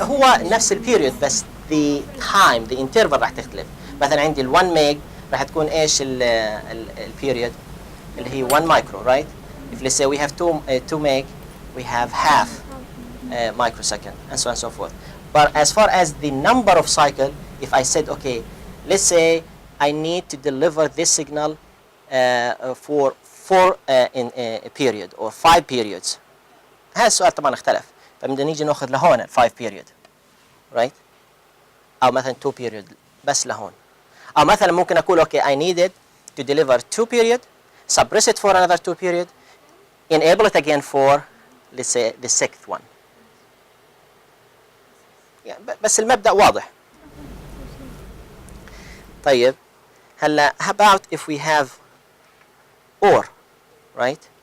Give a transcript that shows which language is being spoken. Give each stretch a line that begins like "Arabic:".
Arabic: طبعا راح هو نفس البيريود بس
English: the time the interval
Arabic: راح تختلف. مثلا عندي ال 1 ميج راح تكون ايش البيريود اللي هي 1 micro, right?
English: If let's say we have 2 meg, we have half microsecond, and so on and so forth. But as far as the number of cycle, if I said, okay, let's say I need to deliver this signal for 4 in a period or 5 periods.
Arabic: هذا السؤال طبعا اختلف، فبدنا نيجي ناخذ لهون ال 5 period,
English: right?
Arabic: أو مثلا 2 period بس لهون. أو مثلا ممكن أقول
English: okay, I needed to deliver 2 period, suppress it for another 2 period, enable it again for let's say the 6th one.
Arabic: يعني بس المبدأ واضح. طيب هلا
English: how about if we have OR, right?